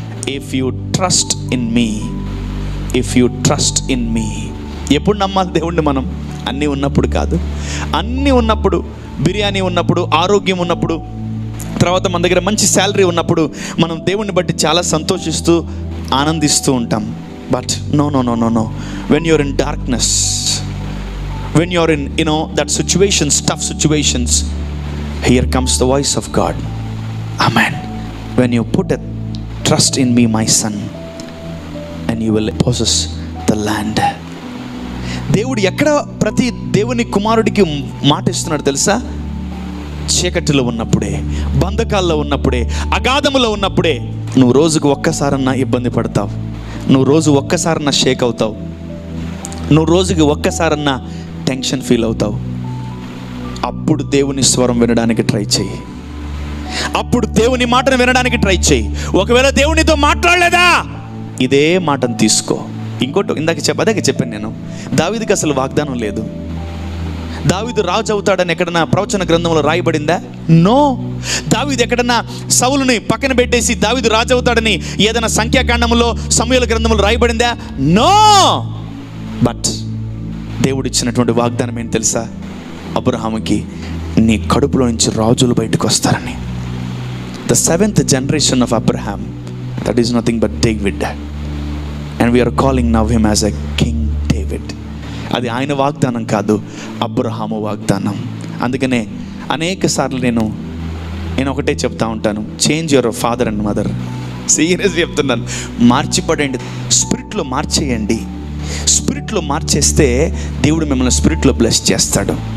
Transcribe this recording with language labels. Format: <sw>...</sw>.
<en>If you trust in me, if you trust in me.</en> <te>ఎప్పుడు నమ్మాలి దేవుణ్ణి మనం? అన్నీ ఉన్నప్పుడు కాదు. అన్నీ ఉన్నప్పుడు, బిర్యానీ ఉన్నప్పుడు, ఆరోగ్యం ఉన్నప్పుడు, తర్వాత మన దగ్గర మంచి శాలరీ ఉన్నప్పుడు మనం దేవుణ్ణి బట్టి చాలా సంతోషిస్తూ ఆనందిస్తూ ఉంటాం.</te> <en>But no no no no no when you're in darkness, when you're in that situations, tough situations, here comes the voice of God. Amen. When you put a trust in me, my son, and you will possess the land.</en> <te>దేవుడు ఎక్కడ ప్రతి దేవుని కుమారుడికి మాట ఇస్తున్నాడు తెలుసా? చీకటిలో ఉన్నప్పుడే, బంధకాల్లో ఉన్నప్పుడే, అగాధములో ఉన్నప్పుడే. నువ్వు రోజుకు ఒక్కసారన్నా ఇబ్బంది పడతావు, నువ్వు రోజు ఒక్కసారన్నా షేక్ అవుతావు, నువ్వు రోజుకి ఒక్కసారన్నా టెన్షన్ ఫీల్ అవుతావు. అప్పుడు దేవుని స్వరం వినడానికి ట్రై చేయి, అప్పుడు దేవుని మాటను వినడానికి ట్రై చేయి. ఒకవేళ దేవునితో మాట్లాడలేదా, ఇదే మాటను తీసుకో. ఇంకోటి అదే చెప్పాను నేను, దావీదుకి అసలు వాగ్దానం లేదు. దావీదు రాజు అవుతాడని ఎక్కడన్నా ప్రవచన గ్రంథంలో రాయబడిందా? నో. దావీదు ఎక్కడన్నా సౌలుని పక్కన పెట్టేసి దావీదు రాజు అవుతాడని ఏదైనా సంఖ్యాకాండంలో, సమూయేలు గ్రంథంలో రాయబడిందా? నో. బట్ దేవుడు ఇచ్చినటువంటి వాగ్దానం ఏంటి తెలుసా? అబ్రహాముకి నీ కడుపులో నుంచి రాజులు బయటకు వస్తారని.</te> <en>the 7th generation of Abraham, that is nothing but David, and we are calling now him as a King David.</en> <te>అది ఆయన వాగ్దానం కాదు, అబ్రహాము వాగ్దానం. అందుకనే అనేక సార్లు నేను ఒకటే చెప్తా ఉంటాను,</te> <en>Change your father and mother.</en> <te>Serious చెప్తున్నాను, మార్చిపడండి, స్పిరిట్లో మార్చేయండి. స్పిరిట్లో మార్చేస్తే దేవుడు మిమ్మల్ని స్పిరిట్లో బ్లెస్ చేస్తాడు.</te>